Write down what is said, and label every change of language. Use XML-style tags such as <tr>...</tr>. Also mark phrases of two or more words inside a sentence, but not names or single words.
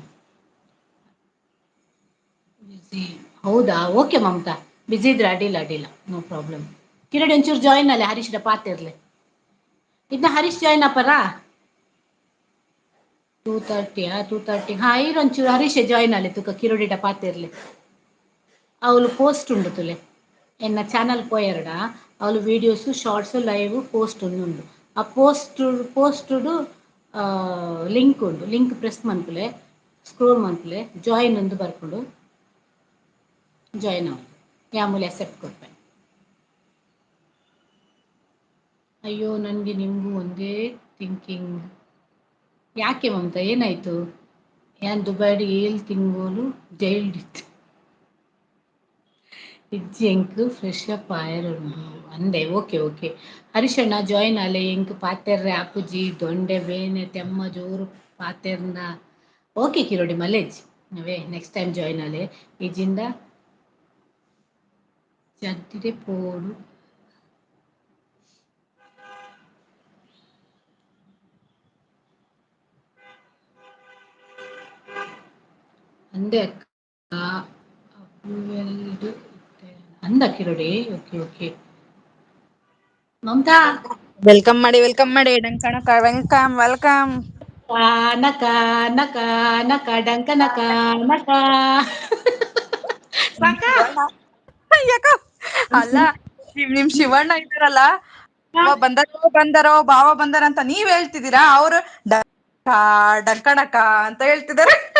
<kn>ಬಿಸಿ ಹೌದಾ ಓಕೆ ಮಮತಾ ಬಿಸಿ ಇದ್ರೆ ಅಡ್ಡಿಲ್ಲ</kn> <en>no problem.</en> <tcy>ಕಿರಣ ಒಂಚೂರು ಜಾಯಿನ್ ಅಲ್ಲ ಹರೀಶ್ರ ಪಾತೆರ್ಲಿ ಇದನ್ನ ಹರೀಶ್ ಜಾಯಿನ್ ಅಪಾರ 2:30 ಹಾ ಈರೊಂಚೂರು ಹರೀಶ ಜಾಯಿನ್ ಆಲಿ ತುಕ ಕಿರೋಡಿಟ ಪಾತೆರ್ಲಿ ಅವಳು ಪೋಸ್ಟ್ ಉಂಡು ತುಲೆ ಎನ್ನ ಚಾನಲ್ ಪೋಯರ್ಡ ಅವಳು ವೀಡಿಯೋಸು</tcy> <en>shorts live post</en> <tcy>ಉಂಡು. ಆ ಪೋಸ್ಟ್ಡು ಲಿಂಕ್ ಉಂಡು.</tcy> <en>link press</en> <tcy>ಮನ್ಪುಲೆ ಸ್ಕ್ರೋಲ್ ಮನ್ಪುಲೆ ಜಾಯಿನ್ ಎಂದು ಬರ್ಕೊಂಡು ಜಾಯಿನ್ ಆವು ಯಾಮೂಲೆ ಅಕ್ಸೆಪ್ಟ್ ಕೊಡ್ಪೆ.</tcy> <kn>ಅಯ್ಯೋ ನನಗೆ ನಿಮಗೂ ಒಂದೇ ಥಿಂಕಿಂಗ್. ಯಾಕೆ ಮಮತಾ ಏನಾಯ್ತು?</kn> <tcy>ಯಾನ್ ದುಬೈಡ್ 7 ತಿಂಗಳು ಜೈಲ್ಡ್ ಇಜ್ಜಿ ಎಂಕ್</tcy> <en>fresh up</en> <tcy>ಆಯರುಂಡು ಅಂದೆ. ಓಕೆ ಹರಿಶಣ್ಣ ಜಾಯಿನ್ ಆಲೆ ಎಂಕ್ ಪಾತೆರ್ರೆ ಆಪುಜಿ ದೊಂಡೆ ಬೇನೆ ತೆಮ್ಮ ಜೋರು ಪಾತೆರ್ನ ಓಕೆ ಕಿರೋಡಿ ಮಲ್ಲೇಜ್ ಅವೇ</tcy> <en>next time join</en> <tcy>ಆಲೆ ಇಜಿಂದ ಜಡ್ದಿಡೆ ಪೋಡು ಅಂದೆ ಅಕ್ಕ ಅಪ್ರೂವಲ್ಡ್ ಅಂದ ಕಿರೋಡಿ. ಓಕೆ ಮಮತಾ</tcy> <kn>ವೆಲ್ಕಮ್ ಮಾಡಿ ಡಂಕಣಕ ವೆಲ್ಕಮ್. ನಕ ನಕ ನಕ ಡಂಕ ನಕ ನಕ ಸಾಕಾ ಶಿವಣ್ಣ ಅಲ್ಲ ನಿಮ್ ಶಿವಣ್ಣ ಇದ್ದಾರಲ್ಲ ಬಂದರೋ ಬಾವ ಬಂದಾರ ಅಂತ ನೀವ್ ಹೇಳ್ತಿದ್ದೀರಾ, ಅವರು ಡಂಕಣಕ ಅಂತ ಹೇಳ್ತಿದ್ದಾರೆ.</kn>